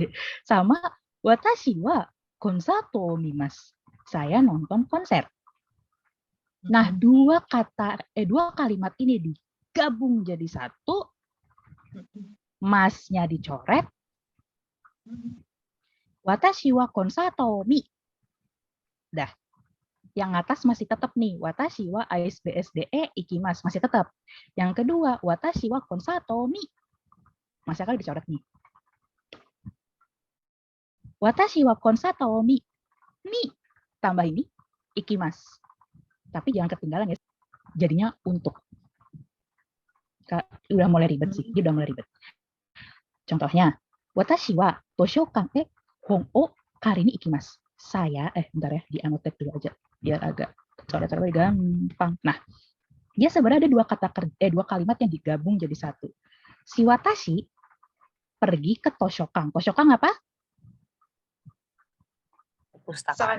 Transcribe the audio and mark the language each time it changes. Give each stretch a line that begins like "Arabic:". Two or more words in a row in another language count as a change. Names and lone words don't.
Japanese: さま わたし は コンサート みます.
Indonesian: Saya nonton konser. Nah, dua kalimat ini digabung jadi satu. Masnya dicoret.
Japanese: わたし は コンサート み.
Indonesian: Dah. Yang atas masih tetap nih.
Japanese: わたし は ICE BSD いきます.
Indonesian: Masih tetap. Yang kedua,
Japanese: わたし は コンサート み.
Indonesian: Masih akan dicoret nih.
Japanese: わたし は コンサート み。 み.
Indonesian: Tambah ini. Ikimasu. Tapi jangan ketinggalan ya. Jadinya untuk. Udah mulai ribet sih. Dia udah mulai ribet. Contohnya.
Japanese: わたし は としょかん ほん を かり に いきます.
Indonesian: Saya, bentar ya. Di annotate dulu aja. Biar agak coret-coret gampang. Nah, dia sebenarnya ada dua kalimat yang digabung jadi satu. Si watashi pergi ke Toshokan. Toshokan apa? Perpustakaan.